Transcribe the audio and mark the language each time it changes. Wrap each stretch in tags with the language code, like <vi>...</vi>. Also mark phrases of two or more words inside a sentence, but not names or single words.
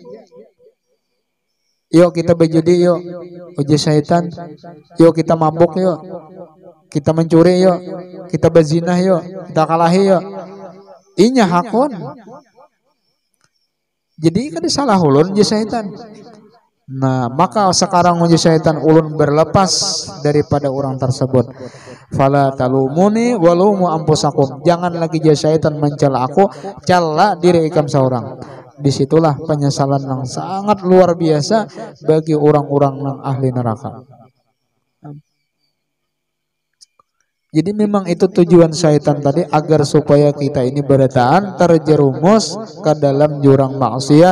<bjn>Yuk kita berjudi yuk, ujar syaitan, yuk kita mabuk yuk, kita mencuri yuk, kita berzinah yuk, kita kalahi yuk, inya hakun. Jadi kan salah ulun je syaitan. Nah, maka sekarang je syaitan ulun berlepas daripada orang tersebut.</bjn> <ar>فلا تلوموني ولوموا أنفسكم.</ar> <bjn>Jangan lagi je syaitan mencela aku, cela diri ikam seorang.</bjn> <id>Disitulah penyesalan yang sangat luar biasa bagi orang-orang yang ahli neraka.</id> <bjn>Jadi memang itu tujuan syaitan tadi, agar supaya kita ini berdaan terjerumus ke dalam jurang maksiat.</bjn>